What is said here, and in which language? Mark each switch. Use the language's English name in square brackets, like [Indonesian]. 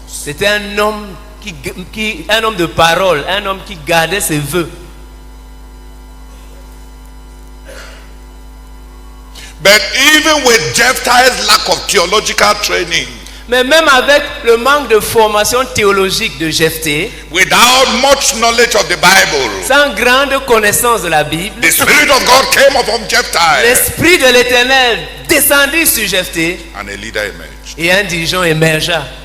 [French] c'était un homme un homme de parole, un homme qui gardait ses vœux. [English] But even with Jephthah's lack of theological training, [French] Mais même avec le manque de formation théologique de Jephthé, [English] without much knowledge of the Bible, [French] sans grande connaissance de la Bible, [English] the Spirit of God came upon Jephthah [French] l'Esprit de l'Éternel descendit sur Jephthé [English] and a leader emerged. [French] et un dirigeant émergea.